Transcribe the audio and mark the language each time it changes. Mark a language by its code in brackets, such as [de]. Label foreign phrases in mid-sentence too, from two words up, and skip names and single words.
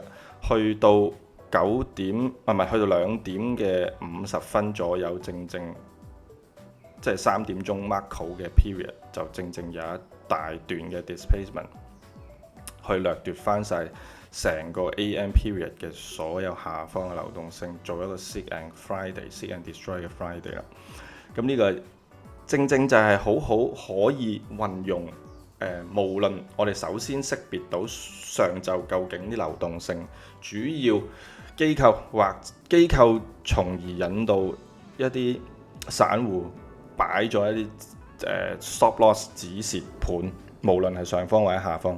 [yue] 去到去到2點嘅50分左右，即係3點鐘 macro 嘅 period， 就正有一大段嘅 displacement 去掠奪翻晒成個 [en] AM period [yue] 嘅所有下方嘅流動性，做一個 [en] seek and destroy [yue] 嘅 Friday 啦。咁呢個正就係好可以運用無論我哋首先識別到上晝究竟啲流動性，主要機構從而引導一啲散戶擺咗一啲 [en] stop loss [yue] 止蝕盤，無論係上方或者下方。